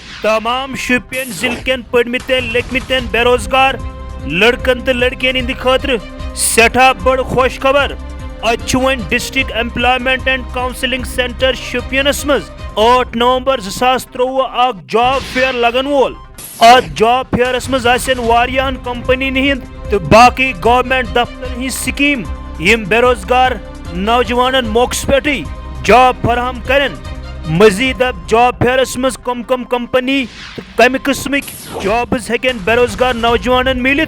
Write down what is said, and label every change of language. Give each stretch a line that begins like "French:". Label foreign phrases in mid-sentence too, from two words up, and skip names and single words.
Kashmiri: तमाम शुपियन जिले पढ़मितन लिखमितन बेरोजगार लड़कन तो लड़कियन हंद खतर सठा बड़ खुश खबर। वन डिस्ट्रिक्ट एम्प्लॉयमेंट एंड काउंसलिंग सेंटर शुपियनस मज 8 नवंबर 2023 अख
English: job fair
Kashmiri: लगन वोल। जॉब फेयरस मज वारियान कंपनी हिंद तो बाकी गवर्नमेंट दफ्तर हज स्कीम यम बेरोजगार नौजवान मौकस पे जॉब फराहम करें। मजीद अब जॉब फेयरस मज कम कंपनी तो कम किस्म जॉब्स हेकन बेरोजगार नौजवान मिलित।